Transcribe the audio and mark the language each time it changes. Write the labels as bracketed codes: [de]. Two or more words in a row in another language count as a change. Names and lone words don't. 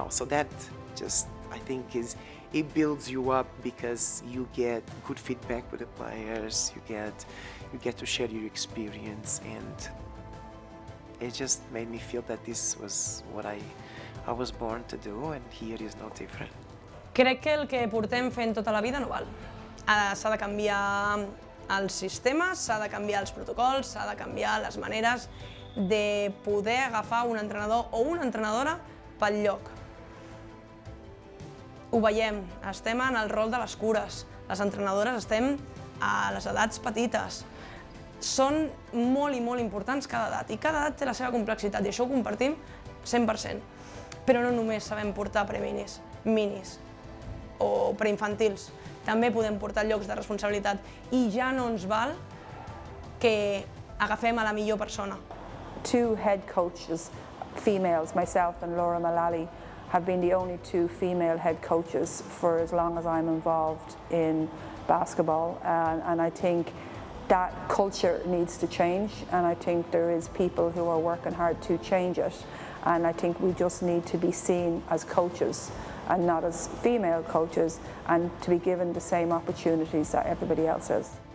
[en] So that just, I think, it builds you up, because you get good feedback with the players. You get to share your experience, and it just made me feel that this was what I was born to do, and here is no different. [ca] Crec que el que portem fent tota la vida no val. S'ha de canviar els sistemes, s'ha de canviar els protocols, s'ha de canviar les maneres de poder agafar un entrenador o una entrenadora pel lloc. Ho veiem, estem en el rol de les cures, les entrenadores estem a les edats petites. Són molt i molt importants cada edat, i cada edat té la seva complexitat, i això ho compartim 100%. Però no només sabem portar preminis, minis o preinfantils, també podem portar llocs de responsabilitat, i ja no ens val que agafem a la millor persona. [en] Two head coaches, females, myself and Laura Mullally, have been the only two female head coaches for as long as I'm involved in basketball, and I think that culture needs to change, and I think there is people who are working hard to change it, and I think we just need to be seen as coaches and not as female coaches, and to be given the same opportunities that everybody else is.